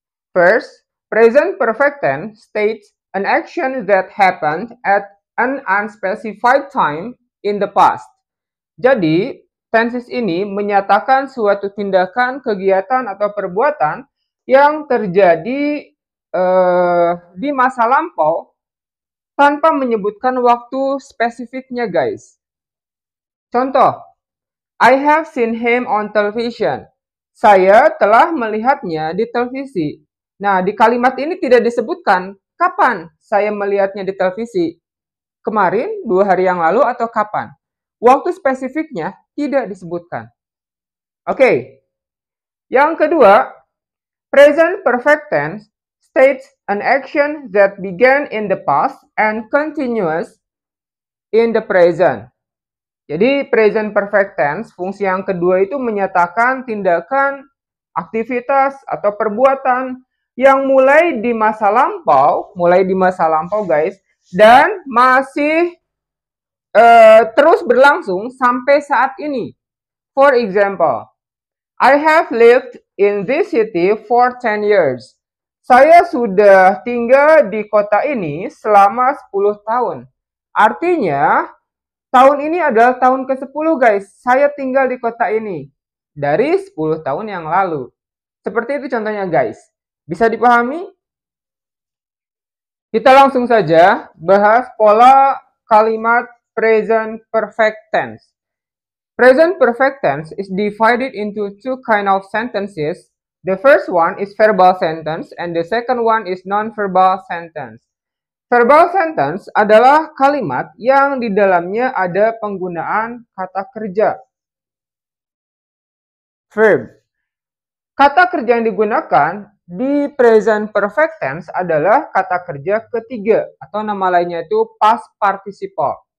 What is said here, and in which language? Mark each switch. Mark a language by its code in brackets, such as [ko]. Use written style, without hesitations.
[en] First, present perfect tense states an action that happened at an unspecified time in the past. [id] Jadi, tenses ini menyatakan suatu tindakan, kegiatan, atau perbuatan yang terjadi di masa lampau tanpa menyebutkan waktu spesifiknya, guys. [en] Contoh, I have seen him on television. [id] Saya telah melihatnya di televisi. Nah, di kalimat ini tidak disebutkan kapan saya melihatnya di televisi. Kemarin, 2 hari yang lalu, atau kapan. Waktu spesifiknya tidak disebutkan. Oke. Yang kedua, [en] present perfect tense states an action that began in the past and continues in the present. [id] Jadi present perfect tense, fungsi yang kedua itu menyatakan tindakan, aktivitas, atau perbuatan yang mulai di masa lampau guys, dan masih terus berlangsung sampai saat ini. [en] For example, I have lived in this city for 10 years. [id] Saya sudah tinggal di kota ini selama 10 tahun. Artinya, tahun ini adalah tahun ke-10 guys. Saya tinggal di kota ini dari 10 tahun yang lalu. Seperti itu contohnya guys. Bisa dipahami? Kita langsung saja bahas pola kalimat present perfect tense. [en] Present perfect tense is divided into two kind of sentences. The first one is verbal sentence and the second one is non-verbal sentence. [id] Verbal sentence adalah kalimat yang di dalamnya ada penggunaan kata kerja. Verb. Kata kerja yang digunakan di present perfect tense adalah kata kerja ketiga atau nama lainnya itu past participle.